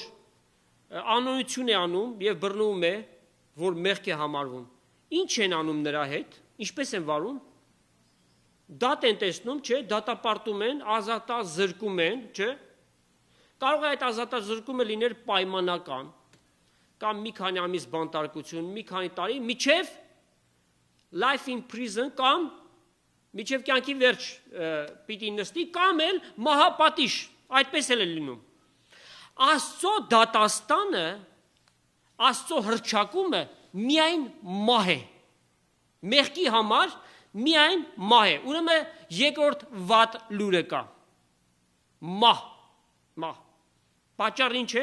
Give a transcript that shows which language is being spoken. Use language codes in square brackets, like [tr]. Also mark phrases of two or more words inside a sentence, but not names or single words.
[hy] անօրություն է անում եւ բռնվում է, որ մեղք է համարվում, ինչ են անում նրա հետ, ինչպես են վարում, դատ են տեսնում, չէ, դատապարտում են, ազատազրկում են, չէ, կարող է այդ ազատազրկումը լիներ պայմանական, կամ մի քանի ամիս բանտարկություն, մի քանի տարի, միջև [en] life in prison [hy] կամ միջև կյանքի վերջ պիտի նստի, կամ էլ մահապատիժ, այդպես էլ է լինում։ Աստծո դատաստանը, Աստծո հռչակումը միայն մահ է։ Մեղքի համար միայն մահ է։ Ուրեմն երկրորդ վատ լուրը կա։ Մահ։ Պատճառը ինչ է?